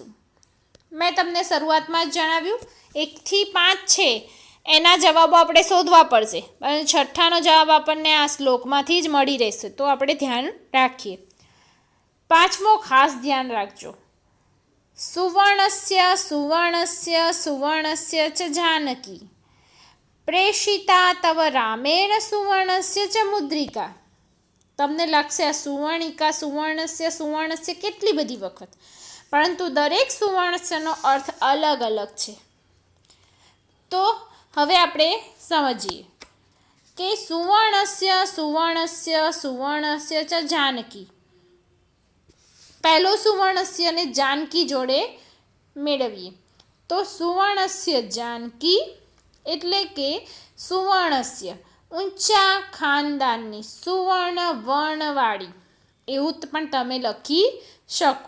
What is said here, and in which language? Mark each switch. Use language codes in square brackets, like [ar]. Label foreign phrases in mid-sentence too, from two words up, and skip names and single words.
[gu] મેં તમને શરૂઆતમાં જ જણાવ્યું 1 થી 5 છે એના જવાબો આપણે શોધવા પડશે અને છઠ્ઠાનો જવાબ આપણને આ શ્લોકમાંથી જ મળી રહેશે, તો આપણે ધ્યાન રાખીએ। પાંચમો ખાસ ધ્યાન રાખજો। [sa] સુવર્ણસ્ય સુવર્ણસ્ય સુવર્ણસ્ય ચ जानकी प्रेषिता तव रामेण सुवर्णस्य च मुद्रिका। [gu] તમને લાગશે આ સુવર્ણિકા [sa] સુવર્ણસ્ય સુવર્ણસ્ય [gu] કેટલી બધી વખત, પરંતુ દરેક સુવર્ણસ્યનો અર્થ અલગ અલગ છે। તો હવે આપણે સમજીએ કે [sa] સુવર્ણસ્ય સુવર્ણસ્ય સુવર્ણસ્ય ચ जानकी, [gu] પહેલો સુવર્ણસ્ય ને जानकी જોડે મેળવીએ તો [sa] સુવર્ણસ્ય जानकी [gu] એટલે કે સુવર્ણસ્ય ઊંચા ખાનદાનની સુવર્ણ વર્ણવાળી, એવું પણ તમે લખી શકો।